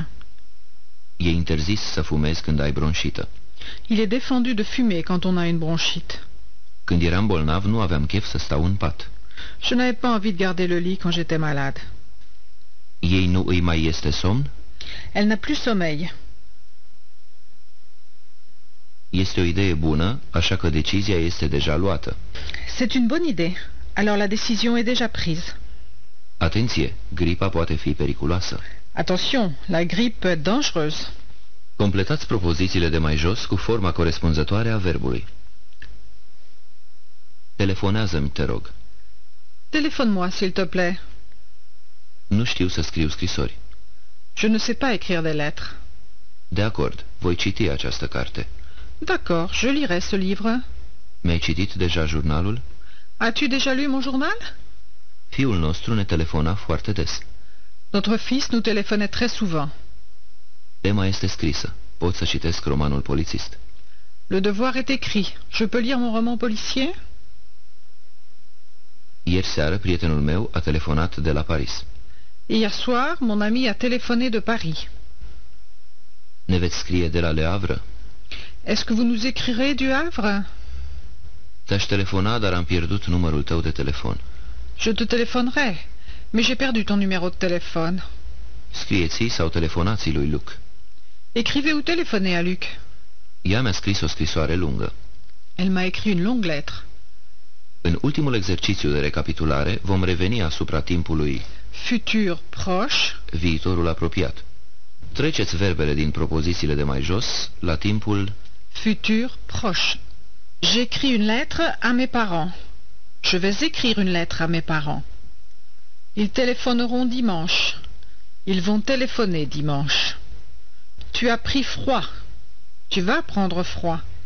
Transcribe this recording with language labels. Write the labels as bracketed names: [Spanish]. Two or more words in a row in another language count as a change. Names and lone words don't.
[Romanian] E interzis să fumezi când ai bronșită. [French] Il est défendu de fumer quand on a une bronchite. [Romanian] Când eram bolnav, nu aveam chef să stau în pat. [French] Je n'avais pas envie de garder le lit quand j'étais malade. [Romanian] Ei nu îi mai este somn? [French] Elle n'a plus sommeil. [Romanian] Este o idee bună, așa că decizia este deja luată. [French] C'est une bonne idée. Alors la décision est déjà prise. [Romanian] Atenție, gripa poate fi periculoasă. [French] Attention, la grippe peut être dangereuse. [Romanian] Completați propozițiile de mai jos cu forma corespunzătoare a verbului. Telefonează-mi, te rog. [French] Téléphone-moi, s'il te plaît. [Romanian] Nu știu să scriu scrisori. [French] Je ne sais pas écrire des lettres. [Romanian] De acord, voi citi această carte. [French] D'accord, je lirai ce livre. [Romanian] Mi-ai citit deja jurnalul? [French] As-tu déjà lu mon journal? [Romanian] Fiul nostru ne telefona foarte des. [French] Notre fils nous téléphonait très souvent. [Romanian] Tema este scrisă. Pot să citesc romanul polițist. [French] Le devoir est écrit. Je peux lire mon roman policier? [Romanian] Ieri seară, prietenul meu a telefonat de la Paris. [French] Hier soir, mon ami a téléphoné de Paris. [Romanian] Ne veți scrie de la Le Havre? [French] Est-ce que vous nous écrirez du Havre? [Romanian] Te-aș telefona, dar am pierdut numărul tău de telefon. [French] Je te téléphonerai, mais j'ai perdu ton numéro de téléphone. [Romanian] Scrieți-i sau telefonați lui Luc. [French] Écrivez ou téléphonez à Luc. [Romanian] Ea mi-a scris o scrisoare lungă. [French] Elle m'a écrit une longue lettre. [Romanian] În ultimul exercițiu de recapitulare vom reveni asupra timpului [French] Futur proche. [Romanian] viitorul apropiat. Treceți verbele din propozițiile de mai jos la timpul [French] Futur proche. J'écris une lettre à mes parents. Je vais écrire une lettre à mes parents. Ils téléphoneront dimanche. Ils vont téléphoner dimanche. Tu as pris froid. Tu vas prendre froid.